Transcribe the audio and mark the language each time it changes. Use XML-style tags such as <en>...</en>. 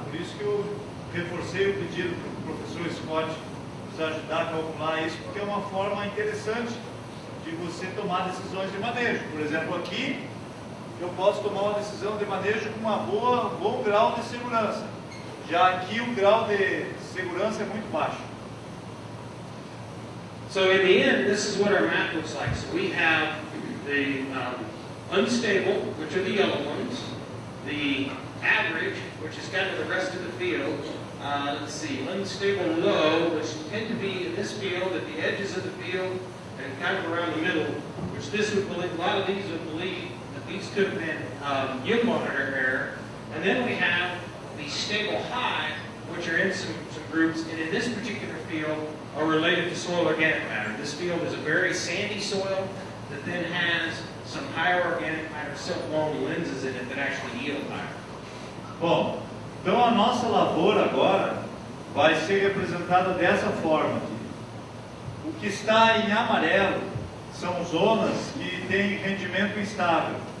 <pt>Por isso que eu reforcei o pedido para o professor Scott nos ajudar a calcular isso, porque é uma forma interessante de você tomar decisões de manejo. Por exemplo, aqui, eu posso tomar uma decisão de manejo com um bom grau de segurança. Já aqui, o grau de segurança é muito baixo.</pt> <en>So in the end, this is what our map looks like. So we have the unstable, which are the yellow ones, the average, which is kind of the rest of the field. Let's see, unstable low, which tend to be in this field, at the edges of the field, and kind of around the middle, which this would believe, a lot of these would believe that these could have been yield monitor error. And then we have the stable high, which are in some groups, and in this particular field are related to soil organic matter. This field is a very sandy soil that then has some higher organic matter silt-long lenses in it that actually yield higher.</en> <pt>Bom, então a nossa lavoura agora vai ser representada dessa forma aqui. O que está em amarelo são zonas que têm rendimento instável.</pt>